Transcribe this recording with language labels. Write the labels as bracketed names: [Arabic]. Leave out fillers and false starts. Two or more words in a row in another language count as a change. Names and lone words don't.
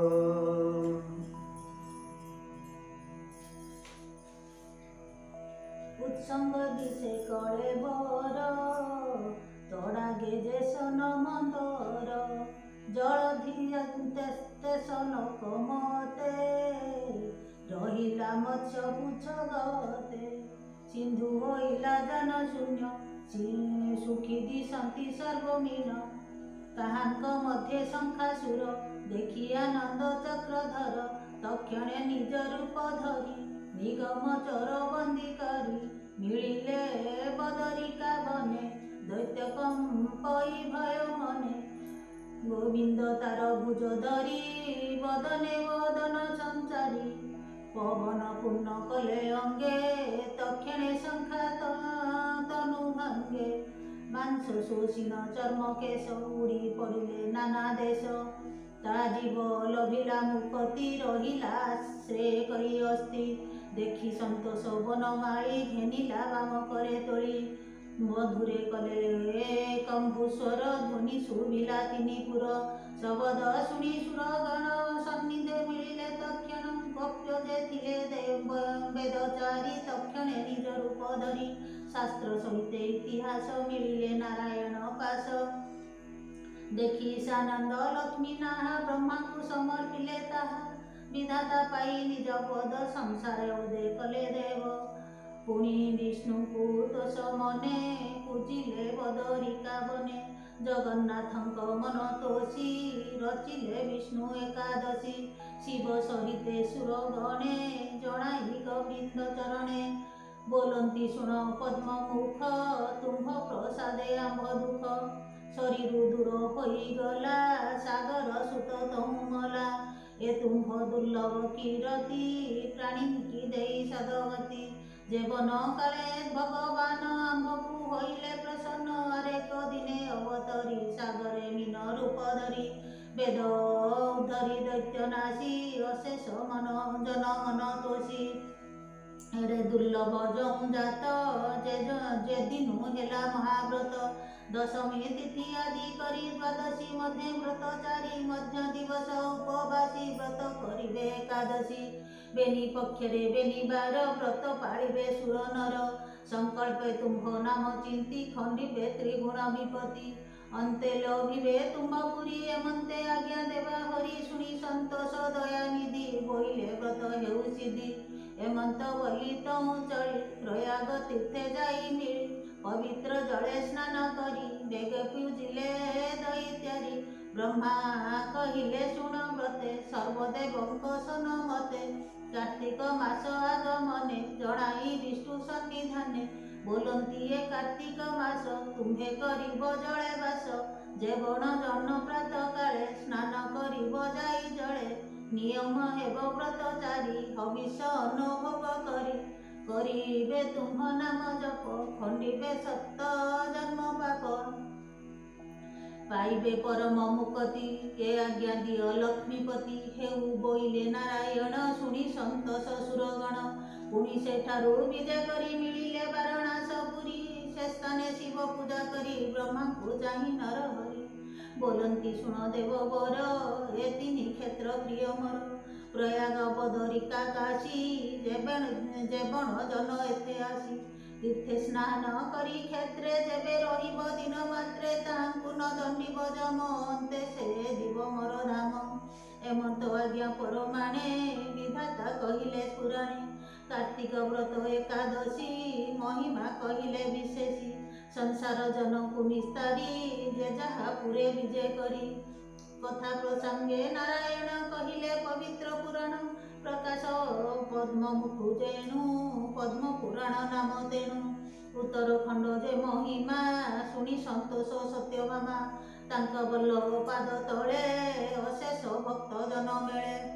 [Odia] ଉତ୍ସଙ୍ଗ ଦିସେ କଳେ ବର ତଡାଗେ ଯେସନ ମନ୍ଦର ଜଳଧି ତେସନ କମତେ ରହିଲା ମତ୍ସ୍ୟ ପୁଚ୍ଛ ଗତେ ସିନ୍ଧୁ ହୋଇଲା ଜନ ଶୂନ୍ୟ ସୁଖୀ ଦିଶନ୍ତି ସର୍ବମୀନ ତାହାଙ୍କ ମଧ୍ୟେ ଶଙ୍ଖାସୁର ଦେଖି ଆନନ୍ଦ ଚକ୍ରଧର ତକ୍ଷଣେ ନିଜ ରୂପ ଧରି ନିଗମ ଚୋର ବନ୍ଦୀ କରୀ ମିଳିଲେ ବଦରିକା ବନେ ଦୈତ୍ୟ କମ୍ପଇ ଭୟ ମନେ ଗୋବିନ୍ଦ ତାର ଭୁଜ ଧରୀ ବଦନେ ବଦନ ସଞ୍ଚାରୀ ପବନ ପୂର୍ଣ୍ଣ କଲେ ଅଙ୍ଗେ ତକ୍ଷଣେ ଶଙ୍ଖା ତନୁ ଭାଙ୍ଗେ ମାଂସ ଶୋଷିଣ ଚର୍ମ କେଶ ଉଡ଼ୀ ପଡ଼ିଲେ ନାନା ଦେଶ ତା ଜୀବ ଲଭିଲା ମୁକ୍ତି ରହିଲା ଶ୍ରେୟ କରୀ ଅସ୍ତି ଦେଖି ସନ୍ତୋଷ ବନମାଳୀ ଘେନିଲା ବାମ କରେ ତୋଳି ମଧୁରେ କଲେ କମ୍ଭୂସ୍ୱର ଧ୍ୱନି ଶୁଭିଲା ତିନିପୁର ଶବଦ ଶୁଣୀ ସୁରଗଣ ସନ୍ନିଧେ ମିଳିଲେ ତକ୍ଷଣ ଗୋପ୍ୟ ଯେ ଥିଲେ ବେଦଚାରୀ ତକ୍ଷଣେ ନିଜ ରୂପ ଧରି ଶାସ୍ତ୍ର ସହିତ ଇତିହାସ ମିଳିଲେ ନାରାୟଣ ପାସ ଦେଖି ସାନନ୍ଦ ଲକ୍ଷ୍ମୀ ନାହା ବ୍ରହ୍ମା କୁ ସମର୍ପିଲେ ତାହା ବିଧାତା ପାଇ ନିଜ ପଦ ସଂସାର ଉଦୟ କଲେ ଦେବ ପୁଣି ବିଷ୍ଣୁ କୁ ତୋଷ ମନେ ପୂଜିଲେ ବଦରିକା ବନେ ଜଗନ୍ନାଥଙ୍କ ମନ ତୋଷୀ ରଚିଲେ ବିଷ୍ଣୁ ଏକାଦଶୀ ଶିବ ସହିତେ ସୁରଗଣେ ଜଣାଇ ଗୋବିନ୍ଦ ଚରଣେ ବୋଲନ୍ତି ଶୁଣ ପଦ୍ମ ମୁଖ ତୁମ୍ଭ ପ୍ରସାଦେ ଆମ୍ଭ ଦୁଖ ଶରୀରୁ ଦୂର ହୋଇଗଲା ସାଗର ସୁତ ତମୁମଲା ଏ ତୁମ୍ଭ ଦୁର୍ଲଭ କୀରତି ପ୍ରାଣୀ କୀ ଦେଇ ସଦଗତି ଯେବନ କାଳେ ଭଗବାନ ଆମ୍ଭକୁ ହୋଇଲେ ପ୍ରସନ୍ନ ହରେକ ଦିନେ ଅବତରୀ ସାଗରେ ମୀନ ରୂପ ଧରୀ ବେଦ ଉଦ୍ଧରୀ ଦୈତ୍ୟନାଶୀ ଅଶେଷ ମନ ଜନ ମନ ତୋଷୀ ଏଡେ ଦୁର୍ଲଭ ଜଂ ଜାତ ଯେ ଦିନୁ ହେଲା ମହାବ୍ରତ ଦଶମୀ ତିଥି ଆଦି କରୀ ଦ୍ୱାଦଶୀ ମଧ୍ୟେ ବ୍ରତଚାରୀ ମଧ୍ୟ ଦିବସ ଉପବାସୀ ବ୍ରତ କରିବେ ଏକାଦଶୀ ବେନୀ ପକ୍ଷରେ ବେନୀ ବାର ବ୍ରତ ପାଳିବେ ସୁର ନର ସଙ୍କଳ୍ପେ ତୁମ୍ଭ ନାମ ଚିନ୍ତୀ ଖଣ୍ଡିବେ ତ୍ରିଗୁଣ ବିପତ୍ତି ଅନ୍ତେ ଲୋଭିବେ ତୁମ୍ଭପୁରୀ ଏମନ୍ତେ ଆଜ୍ଞା ଦେବା ହରି ଶୁଣୀ ସନ୍ତୋଷ ଦୟାନିଧି ବୋଇଲେ ବ୍ରତ ହେଉ ସିଦ୍ଧି ଏମନ୍ତ ବୋଲୀ ତହୁ ଚଢ଼ୀ ପ୍ରୟାଗ ତୀର୍ଥେ ଯାଇ ମିଳି ପବିତ୍ର ଜଳେ ସ୍ନାନ କରୀ ବେଗେ ପୂଜିଲେ ଦୈତ୍ୟାରୀ ବ୍ରହ୍ମା କହିଲେ ଶୁଣ ବ୍ରତେ ସର୍ବଦେବଙ୍କ ସନମତେ କାର୍ତ୍ତିକ ମାସ ଆଗମନେ ଜଣାଇ ବିଷ୍ଣୁ ସନ୍ନିଧାନେ ବୋଲତୀ ଏ କାର୍ତ୍ତିକ ମାସ ତୁମ୍ହେ କରିବ ଜଳେ ବାସ ଯେ ବଣ ଜନ ପ୍ରାତ କାଳେ ସ୍ନାନ କରିବ ଯାଇ ଜଳେ ନିୟମ ହେବ ବ୍ରତଚାରୀ ହବିଷ ଅନୁଭୋଗ କରୀ କରିବେ ତୁମ୍ହ ନାମ ଜପ ଖଣ୍ଡିବେ ସପ୍ତ ଜନ୍ମ ପାପ ପାଇବେ ପରମ ମୁକ୍ତି କେ ଆଜ୍ଞା ଦିୟ ଲକ୍ଷ୍ମୀପତି ହେଉ ବୋଇଲେ ନାରାୟଣ ଶୁଣୀ ସନ୍ତୋଷ ସୁରଗଣ ପୁଣୀ ସେଠାରୁ ବିଜୟ କରୀ ମିଳିଲେ ବାରଣାସପୁରୀ ସେ ସ୍ଥାନେ ଶିବ ପୂଜା କରୀ ବ୍ରହ୍ମା କୁ ଚାହି ନର ହରି ବୋଲତୀ ଶୁଣ ଦେବ ବର ଏ ତିନି କ୍ଷେତ୍ର ପ୍ରିୟ ମୋର ପ୍ରୟାଗ ବଦରିକା କାଶୀ ଯେବଣ ଜନ ଏଥେ ଆସୀ ତୀର୍ଥେ ସ୍ନାନ କରୀ କ୍ଷେତ୍ରେ ଯେବେ ରହିବ ଦିନ ମାତ୍ରେ ତାଙ୍କୁ ନ ଦଣ୍ଡିବ ଯମ ଅନ୍ତେ ସେ ଦିବ ମୋର ଧାମ ଏମନ୍ତ ଆଜ୍ଞା ପରମାଣେ ବିଧାତା କହିଲେ ପୁରାଣେ କାର୍ତ୍ତିକ ବ୍ରତ ଏକାଦଶୀ ମହିମା କହିଲେ ବିଶେଷୀ ସଂସାର ଜନକୁ ନିସ୍ତାରୀ ଯେ ଯହା ପୁରେ ବିଜୟ କରୀ କଥା ପ୍ରସଙ୍ଗେ ନାରାୟଣ କହିଲେ ପବିତ୍ର ପୁରାଣ ପ୍ରକାଶ ପଦ୍ମ ମୁଖୁ ଯେଣୁ ପଦ୍ମ ପୁରାଣ ନାମ ତେଣୁ ଉତ୍ତରଖଣ୍ଡ ଯେ ମହିମା ଶୁଣୀ ସନ୍ତୋଷ ସତ୍ୟଭାମା ତାଙ୍କ ବଲ୍ଲଭ ପାଦ ତଳେ ଅଶେଷ ଭକ୍ତ ଜନ ମେଳେ